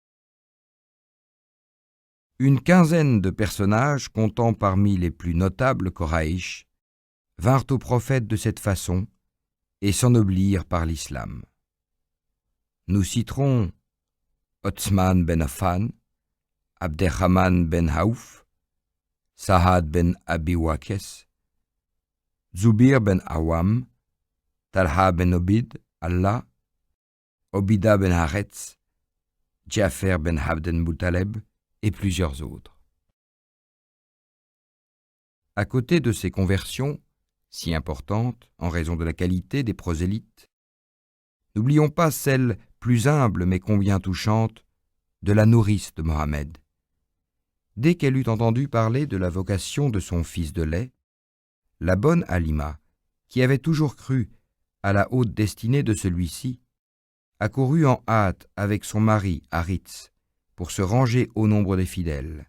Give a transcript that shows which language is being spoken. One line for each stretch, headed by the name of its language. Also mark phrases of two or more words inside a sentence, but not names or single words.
French: Une quinzaine de personnages, comptant parmi les plus notables Koraïch, vinrent au prophète de cette façon et s'ennoblirent par l'islam. Nous citerons Othman ben Affan, Abderrahman ben Aouf, Sa'ad ben Abi Waqas, Zubir ben Awam, Talha ben Obid, Allah, Obida ben Haretz, Ja'fer ben Abden Muttaleb et plusieurs autres. À côté de ces conversions, si importantes en raison de la qualité des prosélytes, n'oublions pas celle plus humble mais combien touchante de la nourrice de Mohammed, Dès qu'elle eut entendu parler de la vocation de son fils de lait, la bonne Halima, qui avait toujours cru à la haute destinée de celui-ci, accourut en hâte avec son mari Haritz pour se ranger au nombre des fidèles.